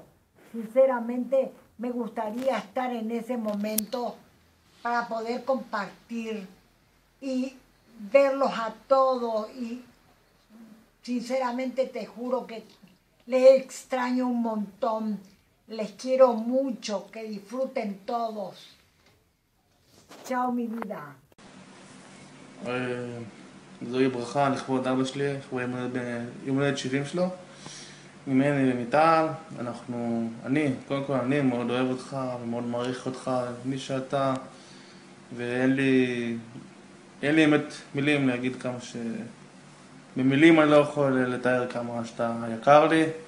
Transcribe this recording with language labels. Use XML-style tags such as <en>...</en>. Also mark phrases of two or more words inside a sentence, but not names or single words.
<es>Sinceramente, me gustaría estar en ese momento para poder compartir y verlos a todos. Y sinceramente te juro que les extraño un montón. Les quiero mucho. Que disfruten todos. Chao, mi vida.</es> <he>זוהי ברכה לכבוד אבא שלי, שהוא יום הולדת 70 שלו. ממני ומיטל, קודם כל אני מאוד אוהב אותך ומאוד מעריך אותך, מי שאתה, ואין לי באמת מילים להגיד כמה במילים אני לא יכול לתאר כמה שאתה יקר לי.</he>